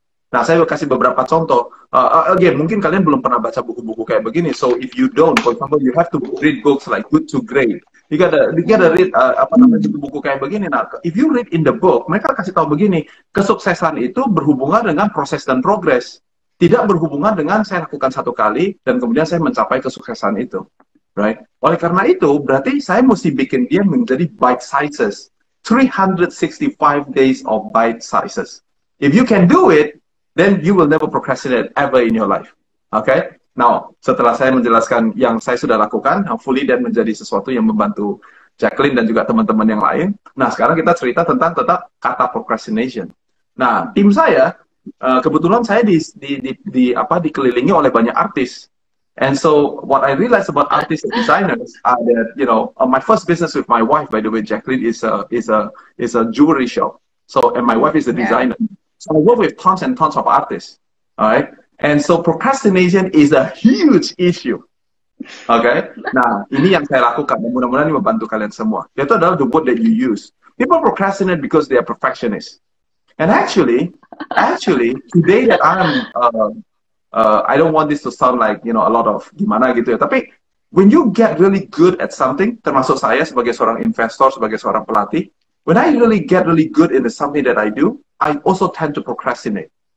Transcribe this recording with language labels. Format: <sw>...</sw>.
<id>Nah, saya kasih beberapa contoh. Again, mungkin kalian belum pernah baca buku-buku kayak begini.</id> <en>So if you don't, for example, you have to read books like Good to Great. You gotta read</en> <id>buku-buku kayak begini. Nah,</id> <en>if you read in the book,</en> <id>mereka kasih tahu begini, kesuksesan itu berhubungan dengan proses dan progres. Tidak berhubungan dengan saya lakukan satu kali dan kemudian saya mencapai kesuksesan itu. Right? Oleh karena itu, berarti saya mesti bikin dia menjadi bite sizes.</id> <en>365 days of bite sizes. If you can do it, then you will never procrastinate ever in your life. Okay?</en> <id>Now, setelah saya menjelaskan yang saya sudah lakukan, hopefully dan menjadi sesuatu yang membantu Jackline dan juga teman-teman yang lain. Nah, sekarang kita cerita tentang kata procrastination. Nah, tim saya, kebetulan saya dikelilingi oleh banyak artis.</id> <en>And so, what I realized about artists and designers are that, you know, my first business with my wife, by the way, Jackline, is a jewelry shop. So, and my wife is a designer. So I work with tons and tons of artists, all right? And so procrastination is a huge issue, okay?</en> <id>Nah, ini yang saya lakukan, dan mudah-mudahan ini membantu kalian semua. Itu adalah</id> <en>the word that you use. People procrastinate because they are perfectionists. And actually, today that I don't want this to sound like, you know, a lot of</en> <id>gimana gitu ya, tapi</id> <en>when you get really good at something,</en> <id>termasuk saya sebagai seorang investor, sebagai seorang pelatih,</id> <en>when I really get really good into something that I do, I also tend to procrastinate.</en>